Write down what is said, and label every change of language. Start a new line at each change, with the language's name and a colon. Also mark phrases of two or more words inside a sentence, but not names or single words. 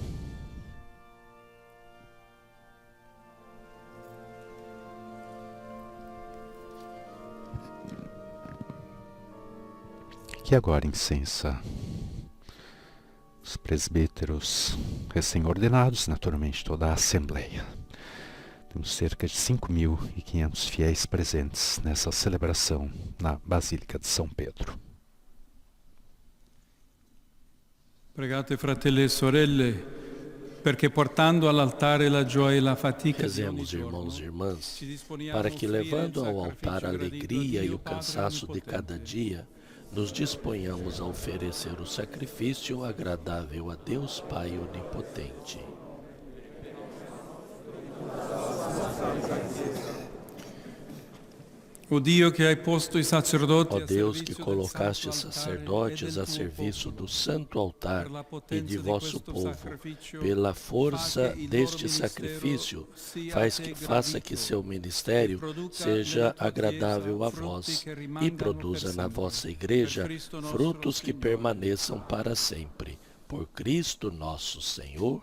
Portuguese: Que agora incensa os presbíteros recém-ordenados, naturalmente toda a Assembleia. Temos cerca de 5.500 fiéis presentes nessa celebração na Basílica de São Pedro.
Italian: Pregate, fratelli e sorelle, perché portando all'altare la gioia e la fatica di ogni
Portuguese: Rezemos, irmãos e
Italian: giorno,
Portuguese: irmãs,
Italian: ci disponiamo
Portuguese: para a que,
Italian: offrire
Portuguese: levando
Italian: il
Portuguese: ao altar a
Italian: sacrificio
Portuguese: alegria e
Italian: gradito
Portuguese: o
Italian: a Dio
Portuguese: cansaço de
Italian: Padre
Portuguese: cada dia, nos disponhamos a oferecer o sacrifício agradável a Deus Pai Onipotente.
Italian: O Dio que hai posto i sacerdoti
Portuguese: Ó
Italian: a
Portuguese: Deus,
Italian: servizio
Portuguese: que
Italian: del
Portuguese: colocastes
Italian: santo altare
Portuguese: sacerdotes
Italian: e
Portuguese: a
Italian: del tuo
Portuguese: serviço
Italian: popolo,
Portuguese: do santo altar
Italian: per la
Portuguese: e
Italian: potenza
Portuguese: de
Italian: di
Portuguese: vosso
Italian: questo
Portuguese: povo,
Italian: sacrificio,
Portuguese: pela
Italian: fa
Portuguese: força
Italian: che il
Portuguese: deste
Italian: loro
Portuguese: sacrifício,
Italian: ministero
Portuguese: faça que seu ministério seja agradável a
Italian: frutti
Portuguese: vós
Italian: che
Portuguese: e
Italian: rimangano
Portuguese: produza
Italian: per
Portuguese: na
Italian: sempre.
Portuguese: vossa igreja
Italian: Per Cristo nostro
Portuguese: frutos que
Italian: Signore.
Portuguese: permaneçam para sempre. Por Cristo nosso Senhor.